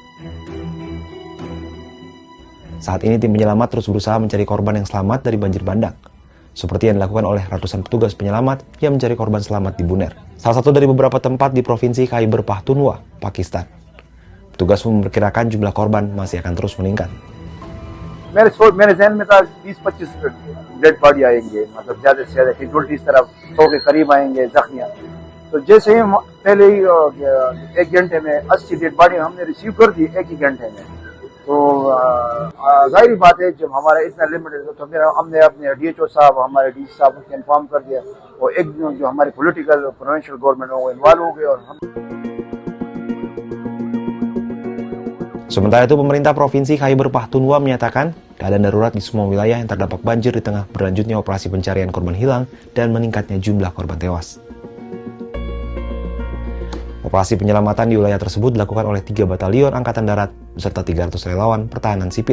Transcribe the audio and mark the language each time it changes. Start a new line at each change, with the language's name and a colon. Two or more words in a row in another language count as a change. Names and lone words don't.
Indonesian: Saat ini tim penyelamat terus berusaha mencari korban yang selamat dari banjir bandang, seperti yang dilakukan oleh ratusan petugas penyelamat yang mencari korban selamat di Buner, salah satu dari beberapa tempat di Provinsi Khyber Pakhtunkhwa, Pakistan. Petugas memperkirakan jumlah korban masih akan terus meningkat.
Urdu: میرے ذہن میں تھا 20-25
English: dead body
Urdu: آئیں گے، مطلب زیادہ سے زیادہ کیژوئلٹی اس طرف 100 کے قریب آئیں گے زخمیاں. تو جیسے ہی پہلے ہی 1 گھنٹے میں 80
English: dead body
Urdu: ہم نے ریسیو کر دی 1 ہی گھنٹے میں. تو ظاہر بات ہے جب ہمارا اتنا لمیٹڈ تو پھر ہم نے اپنے DHO صاحب ہمارے DC صاحب کو انفارم کر دیا اور ایک جو ہمارے
English: political provincial government
Urdu: وہ انوالو ہو گئے اور ہم.
Indonesian: Sementara itu, pemerintah Provinsi Khyber Pakhtunkhwa menyatakan keadaan darurat di semua wilayah yang terdampak banjir di tengah berlanjutnya operasi pencarian korban hilang dan meningkatnya jumlah korban tewas. Operasi penyelamatan di wilayah tersebut dilakukan oleh 3 batalion Angkatan Darat beserta 300 relawan pertahanan sipil.